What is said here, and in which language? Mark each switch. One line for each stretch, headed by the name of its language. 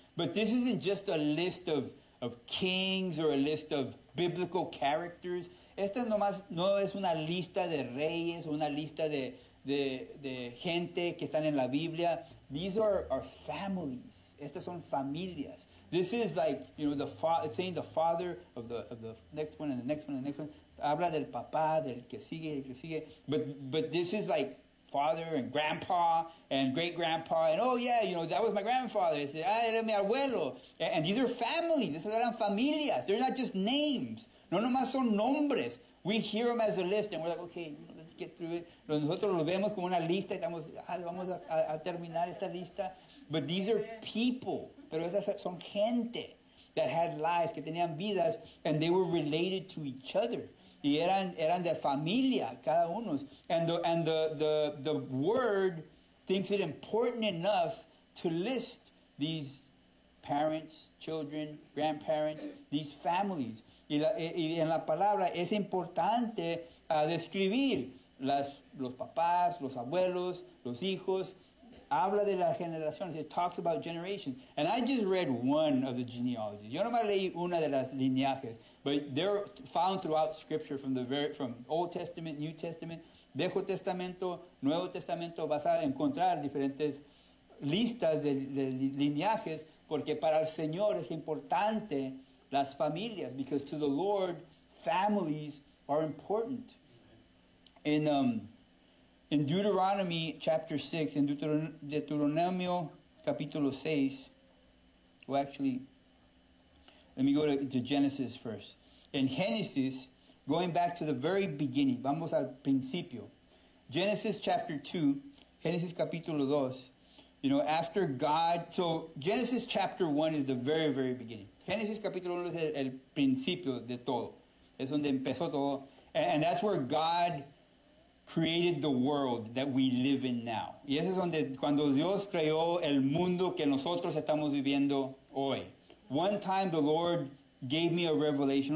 English: But this isn't just a list of kings or a list of biblical characters.
Spanish: Esta no es una lista de reyes o una lista de gente que están en la Biblia.
English: These are families.
Spanish: Estas son familias.
English: This is like, it's saying the father of the next one and the next one and the next one.
Spanish: Habla del papá, del que sigue.
English: But this is like father and grandpa and great-grandpa. And that was my grandfather.
Spanish: Era mi abuelo.
English: And these are families.
Spanish: Esas eran familias.
English: They're not just names.
Spanish: No nomás son nombres.
English: We hear them as a list and we're like, okay, let's get through it.
Spanish: Nosotros lo vemos como una lista y estamos, vamos a terminar esta lista.
English: But these are people.
Spanish: Pero esas son gente
English: that had lives,
Spanish: que tenían vidas,
English: and they were related to each other.
Spanish: Y eran de familia, cada uno.
English: And the word thinks it important enough to list these parents, children, grandparents, these families.
Spanish: Y en la palabra es importante describir los papás, los abuelos, los hijos. Habla de las generaciones.
English: It talks about generations. And I just read one of the genealogies.
Spanish: Yo nomás leí una de las lineajes.
English: But they're found throughout Scripture from Old Testament, New Testament,
Spanish: Viejo Testamento, Nuevo Testamento. Vas a encontrar diferentes listas de lineajes porque para el Señor es importante las familias.
English: Because to the Lord, families are important. In Deuteronomy chapter 6,
Spanish: in Deuteronomio capítulo 6,
English: well actually, let me go to Genesis first. In Genesis, going back to the very beginning,
Spanish: vamos al principio.
English: Genesis chapter 2,
Spanish: Genesis capítulo 2,
English: after God, so Genesis chapter 1 is the very, very beginning.
Spanish: Genesis capítulo 1 es el principio de todo. Es donde empezó todo.
English: And that's where God created the world that we live in now.
Spanish: Y eso es donde cuando Dios creó el mundo que nosotros estamos viviendo hoy.
English: One time the Lord gave me a revelation.